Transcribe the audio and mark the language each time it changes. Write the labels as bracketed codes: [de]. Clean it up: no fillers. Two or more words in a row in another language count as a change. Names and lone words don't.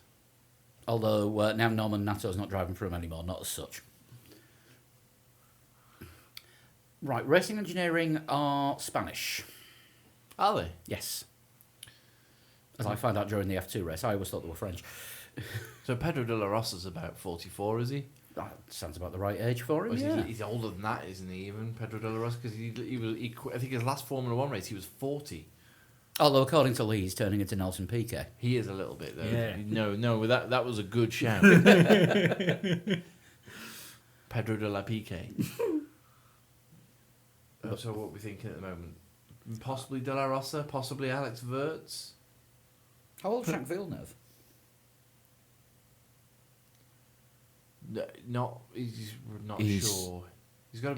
[en] Although now Norman Natto's not driving for him anymore, not as such. Right, Racing Engineering are Spanish. Are they? Yes. As I found out during the F2 race, I always thought they were French. So Pedro de la Rosa's about 44, is he? That sounds about the right age for him, Or is yeah. he's older than that, isn't he, even, Pedro de la Rosa? Because I think his last Formula 1 race, he was 40. Although, according to Lee, he's turning into Nelson Piquet. He is a little bit, though. Yeah. No, that was a good shout. Pedro de la Piquet. So what are we thinking at the moment? Possibly De La Rosa, possibly Alex Wirtz. How old's Jacques Villeneuve? He's not He's- sure. He's got to be.